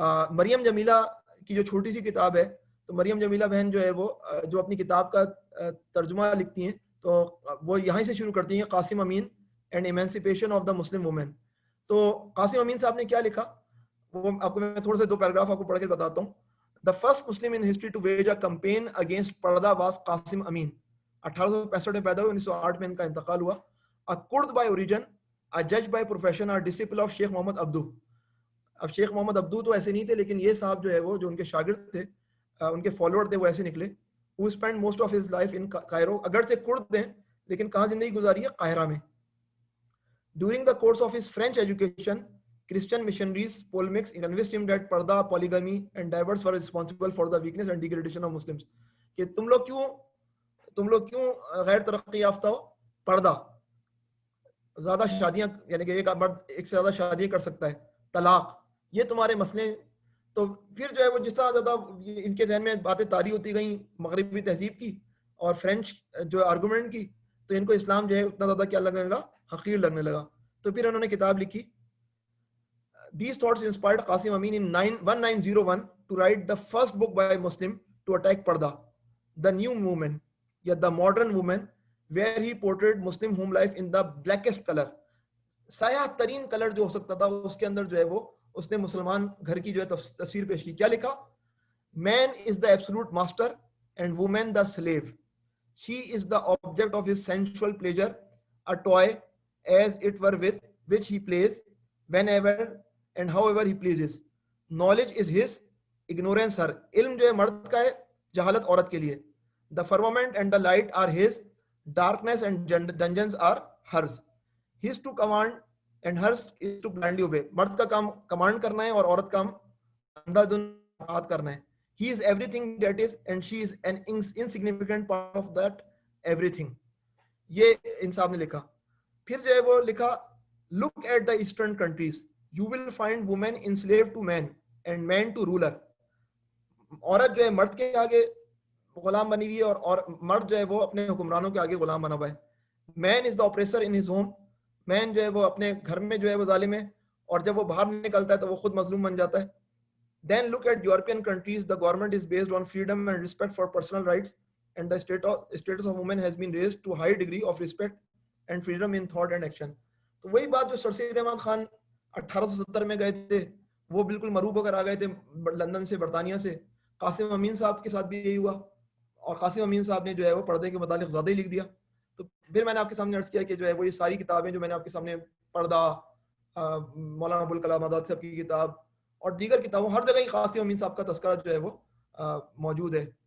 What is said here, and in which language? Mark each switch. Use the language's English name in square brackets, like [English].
[Urdu] مریم جمیلہ کی جو چھوٹی سی کتاب ہے تو مریم جمیلہ بہن جو ہے وہ جو اپنی کتاب کا ترجمہ لکھتی ہیں تو وہ یہیں سے شروع کرتی ہیں, قاسم امین [English] And emancipation of the Muslim women. [Urdu] تو قاسم امین صاحب نے کیا لکھا وہ آپ کو میں تھوڑے سے 2 پیراگراف آپ کو پڑھ کے بتاتا ہوں. [English] The first Muslim in history to wage a campaign against purdah was Qasim Amin. [Urdu] 1865 میں پیدا ہوئے, 1908 میں ان کا انتقال ہوا. [English] A Kurd by origin, a judge by profession, a disciple of Sheikh Muhammad Abduh. [Urdu] اب شیخ محمد عبدو تو ایسے نہیں تھے لیکن یہ صاحب جو ہے وہ جو ان کے شاگرد تھے ان کے فالوور تھے وہ ایسے نکلے. [English] Who spent most of his life in Cairo. [Urdu] اگرچہ کرد تھے لیکن کہاں زندگی گزاری ہے؟ قاہرہ میں. [English] During the course of his French education, Christian missionaries, polemics, convinced him that parda, polygamy, and divorce were responsible for the weakness and degradation of Muslims. [Urdu] کہ تم لوگ کیوں غیر ترقی یافتہ ہو؟ پردہ, زیادہ شادیاں یعنی کہ ایک مرد ایک سے زیادہ شادیاں کر سکتا ہے, طلاق, یہ تمہارے مسئلے. تو پھر جو ہے وہ جس طرح زیادہ ان کے ذہن میں باتیں طاری ہوتی گئیں مغربی تہذیب کی اور فرینچ جو آرگومنٹ کی, تو ان کو اسلام جو ہے اتنا زیادہ کیا لگنے لگا؟ حقیر لگنے لگا. تو پھر انہوں نے کتاب لکھی. [English] These thoughts inspired Qasim Amin in 1901 to write the first book by Muslim to attack Parda, the new movement, the modern woman, where he portrayed Muslim home life in the blackest color. [Urdu] سیاہ ترین colour جو ہو سکتا تھا اس کے اندر جو ہے وہ اس نے مسلمان گھر کی جو ہے تصویر پیش کی. کیا لکھا؟ [English] Man is the absolute master and woman the slave. She is the object of his sensual pleasure, a toy as it were with which he plays whenever and however he pleases. Knowledge is his, ignorance her. [Urdu] علم جو ہے مرد کا ہے, جہالت عورت کے لیے. [English] The firmament and the light are his, darkness and dungeons are hers. His to command and hers is to blindly obey. [Urdu] مرد کا کام کمانڈ کرنا ہے اور عورت کا کام اندھا دھند اطاعت کرنا ہے. [English] He is everything that is and she is an insignificant part of that everything. [Urdu] یہ انصاف نے لکھا. پھر جو ہے وہ لکھا, [English] look at the eastern countries. You will find women enslaved to men and men to ruler. [Urdu] عورت جو ہے مرد کے آگے غلام بنی ہوئی ہے اور مرد جو ہے وہ اپنے حکمرانوں کے آگے غلام بنا ہوا ہے. [English] Man is the oppressor in his home. [Urdu] Man جو ہے وہ اپنے گھر میں جو ہے وہ ظالم ہے اور جب وہ باہر نکلتا ہے تو وہ خود مظلوم بن جاتا ہے. [English] Then look at European countries. The government is based on freedom and respect for personal rights, and the status of women has been raised to a high degree of respect and freedom in thought and action. [Urdu] تو وہی بات جو سر سید احمد خان 1870 میں گئے تھے وہ بالکل مروب ہو کر آ گئے تھے لندن سے, برطانیہ سے. قاسم امین صاحب کے ساتھ بھی یہی ہوا اور قاسم امین صاحب نے جو ہے وہ پردے کے متعلق زیادہ ہی لکھ دیا. تو پھر میں نے آپ کے سامنے عرض کیا کہ جو ہے وہ یہ ساری کتابیں جو میں نے آپ کے سامنے پردہ, مولانا ابوالکلام آزاد صاحب کی کتاب اور دیگر کتابوں, ہر جگہ ہی قاسم امین صاحب کا تذکرہ جو ہے وہ موجود ہے.